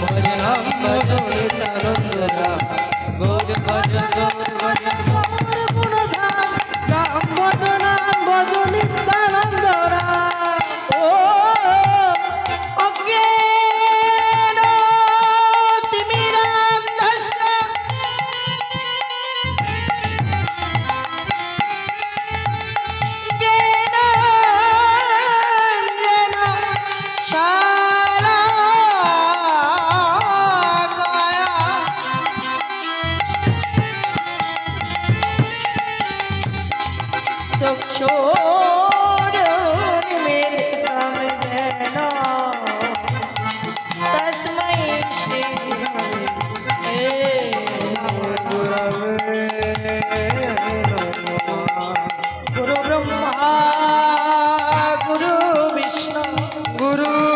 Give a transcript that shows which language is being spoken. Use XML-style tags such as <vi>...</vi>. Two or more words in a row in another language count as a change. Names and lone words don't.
<bn>ভজ নিত্যানন্দ রাম গৌর ভজ গৌর গুণধাম নাম ভজ নিত্যানন্দ রাম ও</bn> <sa>অজ্ঞান তিমিরান্ধস্য জ্ঞানাঞ্জন শালাকায়া चक्षुरुन्मीलितं येन तस्मै श्री गुरवे नमः गुरु ब्रह्मा गुरु विष्णु गुरु</sa>